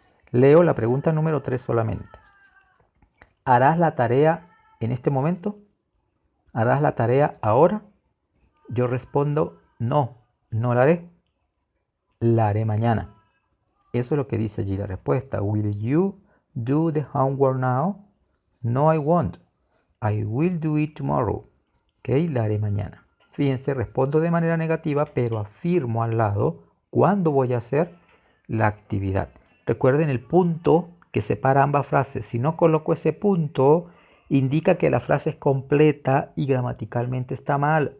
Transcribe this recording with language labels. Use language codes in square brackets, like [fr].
[es] Leo la pregunta número 3 solamente. ¿Harás la tarea en este momento? ¿Harás la tarea ahora? Yo respondo, no, no la haré. La haré mañana. Eso es lo que dice allí la respuesta. [en] Will you do the homework now? No, I won't. I will do it tomorrow. Ok, [es] la haré mañana. Fíjense, respondo de manera negativa, pero afirmo al lado cuándo voy a hacer la actividad. Recuerden el punto que separa ambas frases. Si no coloco ese punto, indica que la frase es completa y gramaticalmente está mal.